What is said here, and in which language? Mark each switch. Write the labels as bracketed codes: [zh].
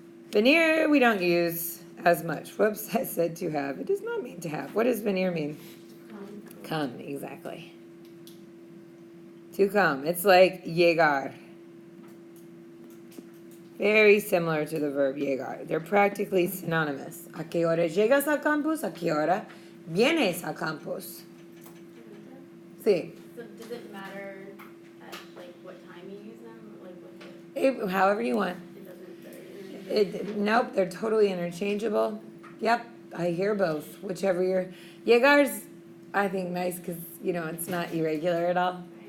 [en] Venir we don't use as much. Whoops, I said to have. It does not mean to have. What does venir mean? Come, exactly. To come. It's like llegar. Very similar to the verb llegar. They're practically synonymous. [es] ¿A qué hora llegas al campus? ¿A qué hora vienes al campus? Sí. [en] So does it matter at like what time you use them? Like what However you want. it doesn't Nope, they're totally interchangeable. Yep, I hear both. Whichever you're. Llegar's, I think, nice because, it's not irregular at all.